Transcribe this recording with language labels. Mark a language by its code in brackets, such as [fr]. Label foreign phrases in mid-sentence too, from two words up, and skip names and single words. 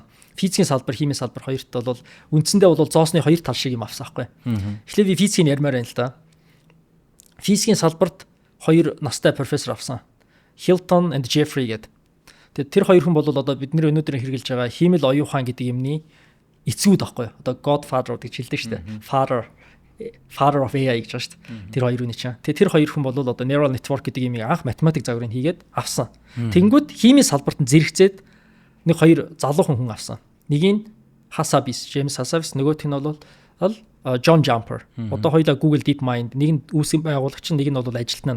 [mn] Физикийн салбар, химийн салбар хоёрт бол үндсэндээ бол зоосны хоёр тал шиг юм авсан байхгүй. Эхлээд би физикийн ярмаар байна л да. Физикийн салбарт хоёр настай профессор авсан. Hilton and Jeffrey гэдэг. Тэгээд тэр хоёр хүн бол одоо бидний өнөөдөр хэрэгжилж байгаа хиймэл оюухан гэдэг юмны эцгүүд байхгүй. Одоо Godfather гэж хэлдэг шүү дээ. [en] Father of AI [mn] гэж байна шүү дээ. Тэр хоёр үний чинь. Тэгээд тэр хоёр хүн бол одоо [en] neural network [mn] гэдэг юмыг анх математик загварыг хийгээд авсан. Тэнгүүд химийн салбарт нь зэрэгцээд нэг хоёр залуухан хүн авсан. Нэг нь James Hassabis, нөгөөх нь бол John Jumper. Одоо хоёулаа Google DeepMind, нэг нь үүсгэн байгуулагч, нэг нь бол ажилтнаа.